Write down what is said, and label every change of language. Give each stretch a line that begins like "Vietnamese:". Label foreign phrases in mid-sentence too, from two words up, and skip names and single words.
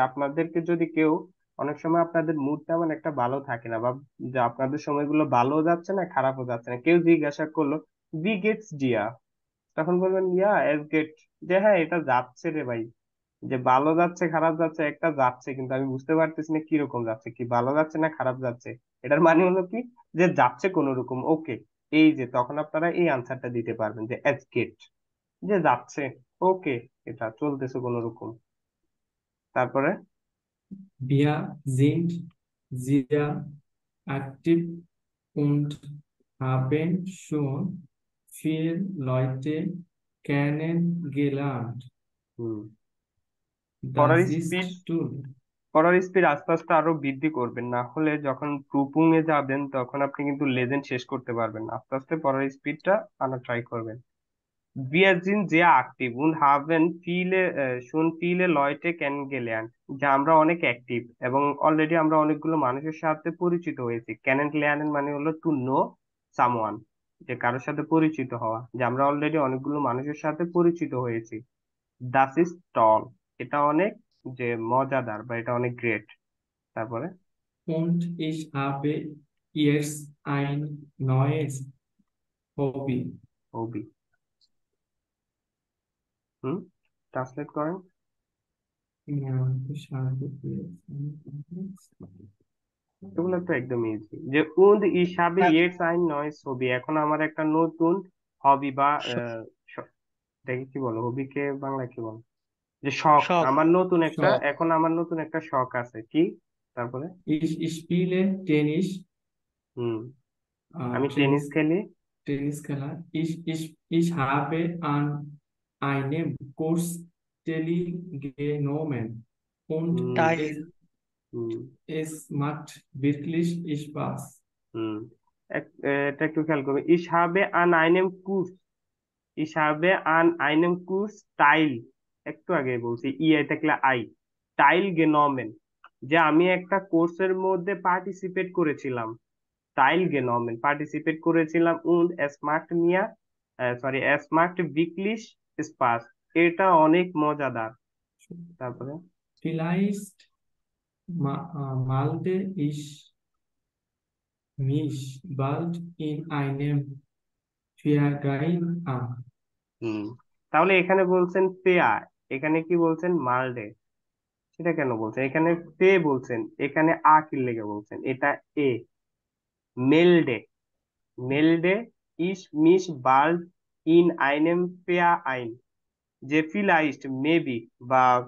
Bangla: আপনাদেরকে যদি কেউ, অনেক সময় আপনাদের মুড তেমন একটা ভালো থাকে না, বা যে আপনাদের সময়গুলো ভালো যাচ্ছে না খারাপও যাচ্ছে না, কেউ জিজ্ঞাসা করলো
German: wie geht's dir,
Bangla: তখন বলবেন
German: ja es geht,
Bangla: যে হ্যাঁ এটা যাচ্ছে রে ভাই, যে ভালো যাচ্ছে খারাপ যাচ্ছে একটা যাচ্ছে, কিন্তু আমি বুঝতে পারতেছি না কিরকম যাচ্ছে, কি ভালো যাচ্ছে না খারাপ যাচ্ছে। এটার মানে হলো কি, যে যাচ্ছে কোনো রকম ওকে। এই যে তখন আপনারা এই আনসারটা দিতে পারবেন যে
German: es geht,
Bangla: যে যাচ্ছে ওকে, এটা চলতেছে কোনো রকম। তারপরে
German: Wir sind sehr aktiv und haben schon viele Leute kennengelernt.
Bangla: হুম, পড়ার
German: Das
Bangla: স্পিড,
German: ist toll.
Bangla: পড়ার স্পিড আস্তে আস্তে আরো বৃদ্ধি করবেন, না হলে যখন প্রুফিং এ যাবেন তখন আপনি কিন্তু লেজেন্ড শেষ করতে পারবেন না। আস্তে আস্তে পড়ার স্পিডটা আনা ট্রাই করবেন।
German: Wir sind sehr aktiv und haben schon viele Leute kennengelernt,
Bangla: যে আমরা অনেক অ্যাক্টিভ এবং অলরেডি আমরা অনেকগুলো মানুষের সাথে পরিচিত হয়েছি। Kennenlernen মানে হলো
English: to know someone,
Bangla: যে কারোর সাথে পরিচিত হওয়া, যে আমরা অলরেডি অনেকগুলো মানুষের সাথে পরিচিত হয়েছি।
German: Das ist toll,
Bangla: এটা অনেক যে মজাদার বা এটা অনেক গ্রেট। তারপরে
German: Und ich habe jetzt ein neues Hobby.
Bangla: হবি। হুম, ট্রান্সলেট করেন।
German: Ja, ich habe jetzt ein neues Hobby.
Bangla: এগুলো তো একদম ইজি, যে
German: und ich habe jetzt ein neues Hobby,
Bangla: এখন আমার একটা নতুন হবি বা এটাকে কি বলো, হবিকে বাংলায় কি বলো, যে শখ, শখ। আমার নতুন একটা, শখ। এখন আমার নতুন একটা শখ আছে কি। তারপরে
German: Ich spiele Tennis,
Bangla: হুম, আমি টেনিস
German: Tennis,
Bangla: খেলি।
German: Tenniskeller. Ich habe an einem Kurs teilgenommen und
Bangla: হুম টাইল। হুম
German: es macht wirklich Spaß.
Bangla: হুম এটা একটু খেয়াল করবে,
German: ich habe an einem Kurs, ich habe an einem Kurs teil,
Bangla: একটু আগে বলছি ই থাকলে আই,
German: teil genommen,
Bangla: যে আমি একটা কোর্সের মধ্যে পার্টিসিপেট করেছিলাম।
German: teil genommen
Bangla: পার্টিসিপেট করেছিলাম,
German: und es macht mir es macht wirklich Spaß,
Bangla: এটা অনেক মজাদার। তারপরে
German: Vielleicht melde ich mich bald in einem Verein an.
Bangla: হুম, তাহলে এখানে বলছেন পেয়া, এখানে কি বলছেন মালডে, সেটা কেন বলছেন, এখানে পে বলছেন, এখানে আ কি লেগে বলছেন, এটা এ, মেলডে,
German: melde ich mich bald in einem Verein an,
Bangla: যে ফিলাইস্ট মেবি বা